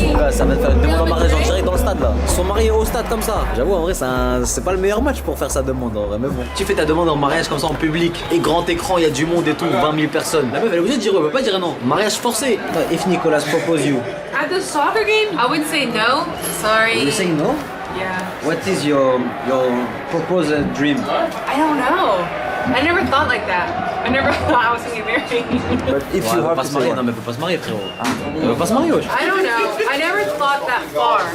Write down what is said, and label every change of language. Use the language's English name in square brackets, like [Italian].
[French] ça va te faire une demande en mariage en direct dans le stade là. Ils sont mariés au stade comme ça. J'avoue, en vrai, c'est pas le meilleur match pour faire sa demande en vrai. Mais bon, tu fais ta demande en mariage comme ça en public. Et grand écran, il y a du monde et tout, 20 000 personnes. La meuf, elle est obligée de dire, elle peut pas dire non. Mariage forcé. [English] If Nicolas propose you. At the soccer game, I would say no. Sorry. You say no? Yeah. What is your proposed dream? I don't know. I never thought like that. I never thought I was gonna get married. But if you have [French] pas se marier, non mais elle peut pas se marier frérot. Elle peut pas se marier wesh. [English] I don't know. I never thought that far.